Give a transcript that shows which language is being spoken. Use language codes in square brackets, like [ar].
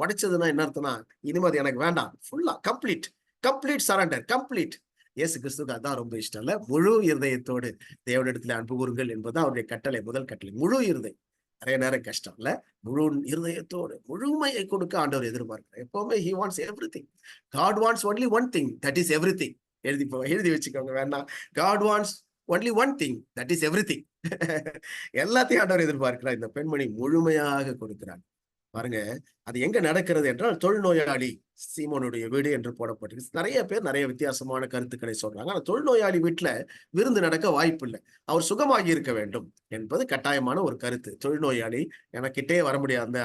[ta] உடைச்சதுன்னா என்ன அர்த்தம்னா, இனிமே அது எனக்கு வேண்டாம். ஃபுல்லா கம்ப்ளீட் சரண்டர், கம்ப்ளீட். இயேசு கிறிஸ்துக்கு அதான் ரொம்ப இஷ்டம் இல்ல. முழு இருதயத்தோடு தேவனிடத்துல அன்பு கூறுங்கள் என்பதுதான் அவருடைய கட்டளை, முதல் கட்டளை. முழு இருதயம். நிறைய நேரம் கஷ்டம் இல்ல. முழு இருதயத்தோடு முழுமையை கொடுக்க ஆண்டவர் எதிர்பார்க்கிறார். எப்பவுமே [en] he wants everything. God wants only one thing, that is everything. [ta] எழுதி வச்சுக்கோங்க வேண்டாம். [en] God wants only one thing, that is everything. [ta] எல்லாத்தையும் ஆண்டவர் எதிர்பார்க்கிறார். இந்த பெண்மணி முழுமையாக கொடுக்கிறார். பாருங்க, அது எங்க நடக்கிறது என்றால் தொழுநோயாளி சீமோனுடைய வீடு என்று போடப்பட்டிருக்கு. நிறைய பேர் நிறைய வித்தியாசமான கருத்துக்களை சொல்றாங்க. ஆனா தொழுநோயாளி வீட்டுல விருந்து நடக்க வாய்ப்பு இல்லை. அவர் சுகமாகி இருக்க வேண்டும் என்பது கட்டாயமான ஒரு கருத்து. தொழுநோயாளி எனக்கு கிட்டே வர முடியாது.